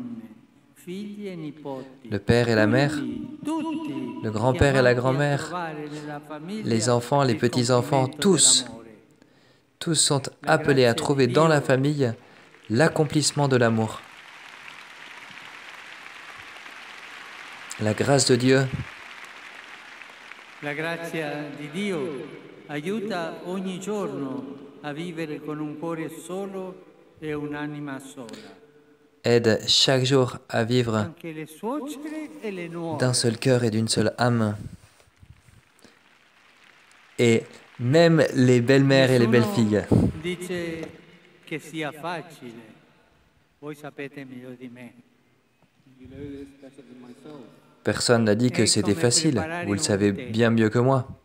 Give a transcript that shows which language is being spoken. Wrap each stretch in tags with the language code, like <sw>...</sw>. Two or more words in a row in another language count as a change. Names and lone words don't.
<fr>Le père et la mère, le grand-père et la grand-mère, les enfants, les petits-enfants, tous sont appelés à trouver dans la famille l'accomplissement de l'amour. La grâce de Dieu,</fr> <it>la grazia di Dio aiuta ogni giorno a vivere con un cuore solo e un'anima sola.</it> <fr>Aide chaque jour à vivre d'un seul cœur et d'une seule âme. Et même les belles-mères et les belles-filles. Personne n'a dit que c'était facile, vous le savez bien mieux que moi.</fr>